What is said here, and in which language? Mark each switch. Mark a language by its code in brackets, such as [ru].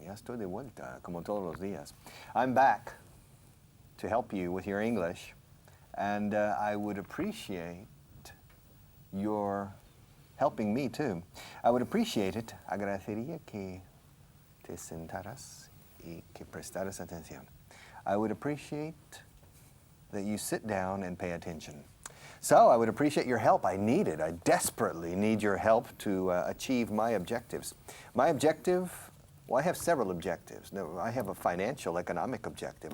[es] Ya estoy de vuelta, como todos los días. [en] I'm back to help you with your English, and I would appreciate your helping me too. I would appreciate it. [es] Agradecería que te sentaras y que prestaras atención. [en] I would appreciate that you sit down and pay attention. So I would appreciate your help. I need it. I desperately need your help to achieve my objectives. My objective, well, I have several objectives. No, I have a financial, economic objective.